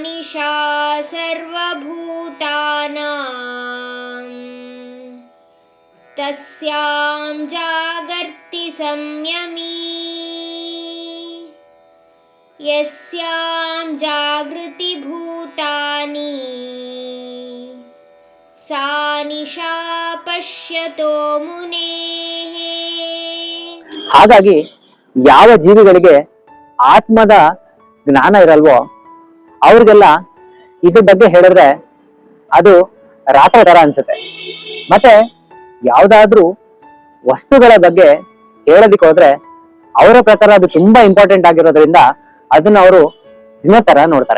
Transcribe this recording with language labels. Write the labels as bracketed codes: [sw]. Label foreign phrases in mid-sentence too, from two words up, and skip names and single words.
[sa] ईशा सर्वभूतानां तस्यां जागर्ति संयमी यस्यां जागृति भूतानि सा निशा पश्यतो मुनेः। [kn] ಹಾಗಾಗಿ ಯಾವ ಜೀವಿಗಳಿಗೆ ಆತ್ಮದ ಜ್ಞಾನ ಇರಲ್ವೋ ಅವ್ರಿಗೆಲ್ಲ ಇದ್ರ ಬಗ್ಗೆ ಹೇಳಿದ್ರೆ ಅದು ರಾತ್ರಿ ತರ ಅನ್ಸುತ್ತೆ. ಮತ್ತೆ ಯಾವ್ದಾದ್ರೂ ವಸ್ತುಗಳ ಬಗ್ಗೆ ಹೇಳೋದಿಕ್ ಹೋದ್ರೆ ಅವರ ಪ್ರಕಾರ ಅದು ತುಂಬಾ ಇಂಪಾರ್ಟೆಂಟ್ ಆಗಿರೋದ್ರಿಂದ ಅದನ್ನ ಅವರು ದಿನ ತರ ನೋಡ್ತಾರೆ.